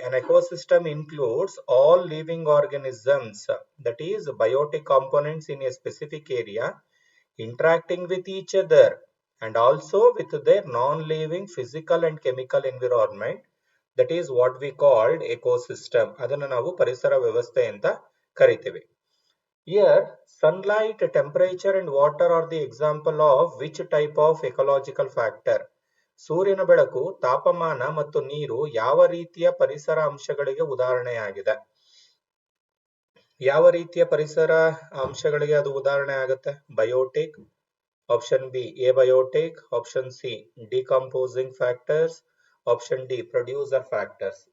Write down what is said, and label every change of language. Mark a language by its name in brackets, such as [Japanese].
[English] An ecosystem includes all living organisms, that is biotic components in a specific area interacting with each other and also with their non-living physical and chemical environment, that is what we called ecosystem. [Kannada] ಅದನ್ನ ನಾವು ಪರಿಸರ ವ್ಯವಸ್ಥೆ ಅಂತ ಕರಿತೇವೆ. [English] Here sunlight, temperature and water are the example of which type of ecological factor? [Kannada] ಸೂರ್ಯನ ಬೆಳಕು, ತಾಪಮಾನ ಮತ್ತು ನೀರು ಯಾವ ರೀತಿಯ ಪರಿಸರ ಅಂಶಗಳಿಗೆ ಉದಾಹರಣೆಯಾಗಿದೆ? ಯಾವ ರೀತಿಯ ಪರಿಸರ ಅಂಶಗಳಿಗೆ ಅದು ಉದಾಹರಣೆ ಆಗುತ್ತೆ? [English] Biotic, option B abiotic, option C decomposing factors, option D producer factors.